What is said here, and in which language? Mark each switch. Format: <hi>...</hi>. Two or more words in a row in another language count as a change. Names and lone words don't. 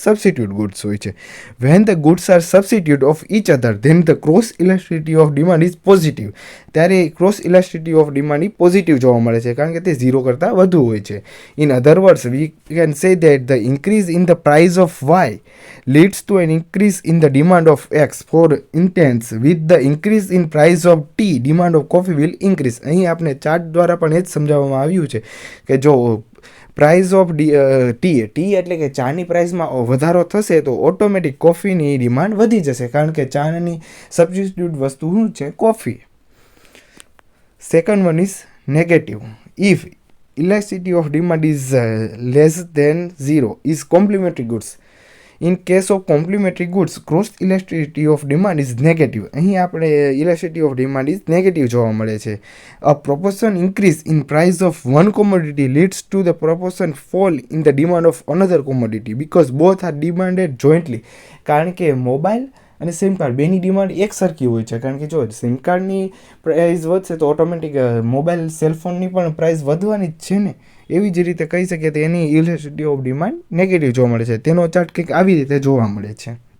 <en>substitute goods</en> <gu>હોય છે.</gu> <en>when the goods are substitute of each other then the cross elasticity of demand is positive.</en> <gu>ત્યારે</gu> <en>cross elasticity of demand</en> <gu>એ પોઝિટિવ જોવા મળે છે, કારણ કે તે 0 કરતાં વધુ હોય છે.</gu> <en>in other words we can say that the increase in the price of Y leads to an increase in the demand of X. For instance, with the increase in price of tea, demand of coffee will increase.</en> <gu>અહીં આપણે ચાર્ટ દ્વારા પણ એ જ સમજાવવામાં આવ્યું છે કે જો</gu> <en>price of tea</en> <gu>એટલે કે ચાની પ્રાઇસમાં વધારો થશે તો ઓટોમેટિક કોફીની ડિમાન્ડ વધી જશે, કારણ કે ચાની સબસ્ટિટ્યુટ વસ્તુ શું છે?</gu> <en>coffee. second one is negative. ઇફ elasticity of demand is less than 0 is complementary goods. In case of complementary goods, cross elasticity of demand is negative.</en> <gu>અહીં આપણે</gu> <en>elasticity of demand is negative</en> <gu>જોવા મળે છે.</gu> <en>A proportion increase in price of one commodity leads to the proportion fall in the demand of another commodity because both are demanded jointly.</en> <gu>કારણ કે મોબાઈલ અને</gu> <en>SIM card</en> <gu>બેની ડિમાન્ડ એક સરખી હોય છે, કારણ કે જો સિમ કાર્ડની પ્રાઇસ વધશે તો ઓટોમેટિક મોબાઈલ સેલફોનની પણ પ્રાઇસ વધવાની જ છે ને. એવી જ રીતે કહી શકીએ તો એની</gu> <en>elasticity of demand</en> <gu>નેગેટિવ જોવા મળે છે. તેનો ચાર્ટ કંઈક આવી રીતે જોવા મળે છે.</gu>